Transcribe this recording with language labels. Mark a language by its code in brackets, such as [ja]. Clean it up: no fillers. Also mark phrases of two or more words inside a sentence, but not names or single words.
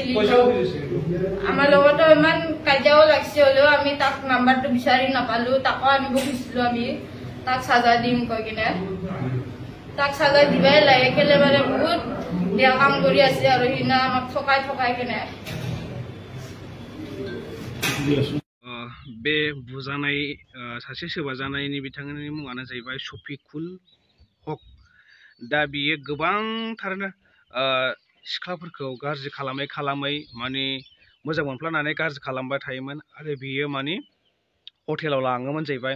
[as] আমাৰ লগতো ইমান কাজিয়াও লাগিছে, হলেও আমি তাক নাম্বাৰটো বিচাৰি নাপালো। তাকো আনিব খুজিছিলো, আমি তাক চাজা দিম কৈ কিনে। তাক চাজা দিবাই লাগে, কেলে মানে বহুত বেয়া কাম কৰি আছে আৰু সিদিনা আমাক ঠকাই কিনে। [brx] बे बुजानाय सासे सोबाजानायनि बिथांनि मुङानो जाहैबाय शफिकुल हक। दा बियो गोबांथारनो सिख्लाफोरखौ गाज्रि खालामै माने मोजां मोनफ्लानानै गाज्रि खालामबाय थायोमोन, आरो बियो माने हटेलाव लाङोमोन जाहैबाय।